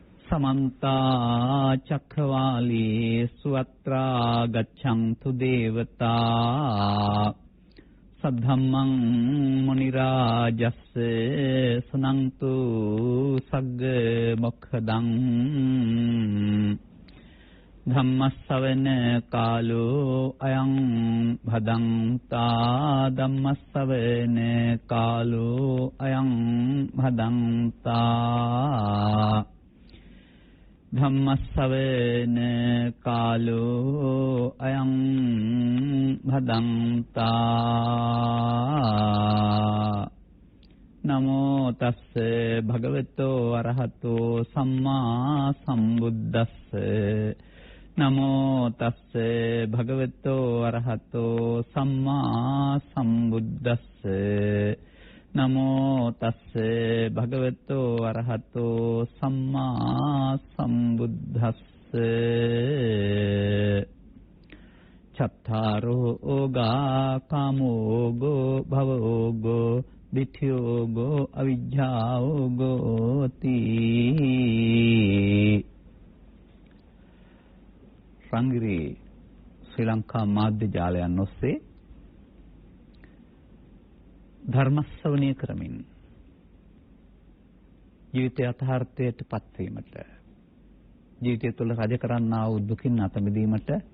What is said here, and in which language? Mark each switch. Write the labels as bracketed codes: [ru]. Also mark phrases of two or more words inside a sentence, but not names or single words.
[pi] समन्ता चक्रवालेषु अत्रा गच्छन्तु देवता सद्धम्मं मुनिराजस्य सुनन्तु सग्ग मोक्षदं धम्मස්සවන කාලෝ අයං භදංතා ධම්මස්සවන කාලෝ අයං භදංතා ධම්මස්සවන කාලෝ අයං භදංතා නමෝ තස්ස භගවතෝ අරහතෝ සම්මා සම්බුද්දස්ස නමෝ තස්ස භගවතෝ අරහතෝ සම්මා සම්බුද්දස්ස නමෝ තස්ස භගවතෝ අරහතෝ සම්මා සම්බුද්දස්ස චත්තාරෝ ඕගා කාමෝගෝ භවෝගෝ දිඨියෝගෝ අවිජ්ජාෝගෝ [si] තී රංගිරි ශ්‍රී ලංකා මාධ්‍ය ජාලයන් ඔස්සේ ධර්ම ශ්‍රවණය කරමින් ජීවිතය යථාර්ථයට පත්වීමට ජීවිතය තුළ රජ කරන්නා වූ දුකින් අත මිදීමට